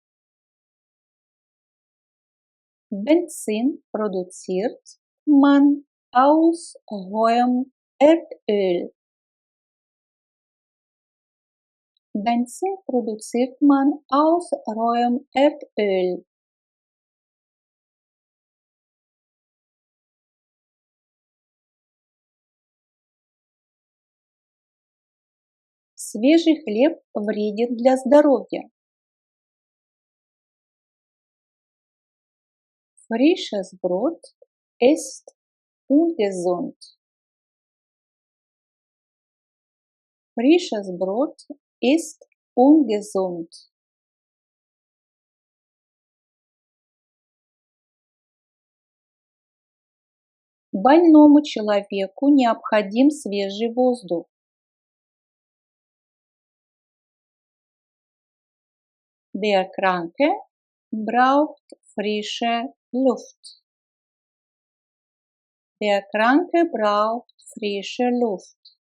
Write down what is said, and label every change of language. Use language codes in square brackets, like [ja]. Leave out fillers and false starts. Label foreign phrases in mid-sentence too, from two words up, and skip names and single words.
[de] Benzin produziert man aus rohem Erdöl. Benzin produziert man aus rohem Erdöl. [ru] Свежий хлеб вреден для здоровья. [de] Frisches Brot ist ungesund. Frisches Brot ist ungesund. [ru] Больному человеку необходим свежий воздух. [de] Der Kranke braucht frische Luft. Der Kranke braucht frische Luft.